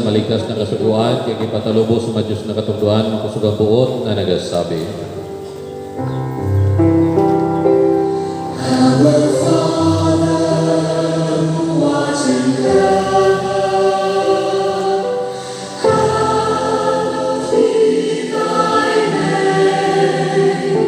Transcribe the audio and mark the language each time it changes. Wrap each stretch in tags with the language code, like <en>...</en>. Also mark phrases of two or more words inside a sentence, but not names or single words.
<bik>maligtas na kasuguan, kaya ipatalubo sa Diyos na katungduan, makusugang buot na nagasabi.</bik> <en>Our Father, who art in heaven, hallowed be thy name.</en>